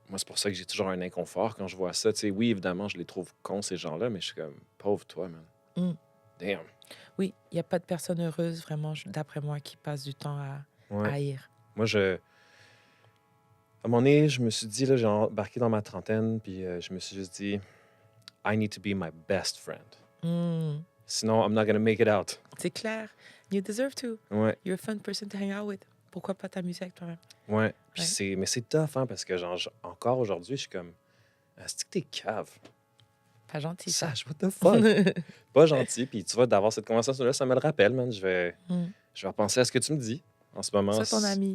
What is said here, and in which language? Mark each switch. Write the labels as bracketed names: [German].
[French] Moi, c'est pour ça que j'ai toujours un inconfort quand je vois ça. Tu sais, oui, évidemment, je les trouve cons, ces gens-là, mais je suis comme, pauvre toi, man. Mm. [English] Damn. [French] Oui, il n'y a pas de personne heureuse, vraiment, d'après moi, qui passe du temps à Ouais. haïr. Moi, à un moment donné, je me suis dit, là, j'ai embarqué dans ma trentaine, puis je me suis juste dit, [English] I need to be my best friend. Mm. [French] Sinon, [English] I'm not gonna make it out. [French] C'est clair. [English] You deserve to. [French] Ouais, [English] You're a fun person to hang out with. [French] Pourquoi pas t'amuser avec toi-même? ouais. Puis Ouais. mais c'est tough, hein, parce que encore aujourd'hui, je suis comme, est-ce que t'es cave? Pas gentil, ça. Sache, [English] what the fuck? [French] Pas gentil. Puis tu vois, d'avoir cette conversation-là, ça me le rappelle, man. Mm. Je vais repenser à ce que tu me dis. En ce moment, Sois ton ami.